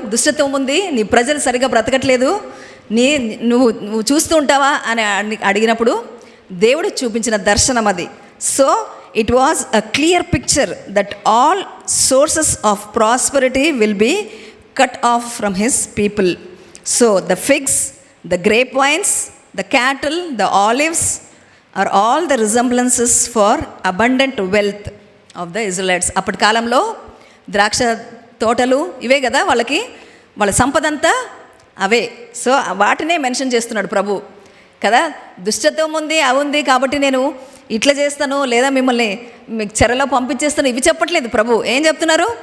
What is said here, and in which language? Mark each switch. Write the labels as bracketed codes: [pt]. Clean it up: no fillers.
[te] దుష్టత్వం ఉంది, నీ ప్రజలు సరిగా బ్రతకట్లేదు, నువ్వు చూస్తూ ఉంటావా అని అడిగినప్పుడు దేవుడు చూపించిన దర్శనం అది. [en] So it was a clear picture that all sources of prosperity will be cut off from his people. So the figs, the grape vines, the cattle, the olives are all the resemblances for abundant wealth of the Israelites. [te] అప్పటి కాలంలో ద్రాక్ష తోటలు ఇవే కదా వాళ్ళ సంపద అంతా అవే. So వాటినే మెన్షన్ చేస్తున్నాడు ప్రభు కదా. దుష్టత్వం ఉంది, అవి ఉంది కాబట్టి నేను ఇట్లా చేస్తాను లేదా మిమ్మల్ని మీకు చెరలో పంపించేస్తాను ఇవి చెప్పట్లేదు ప్రభు. ఏం చెప్తున్నారు?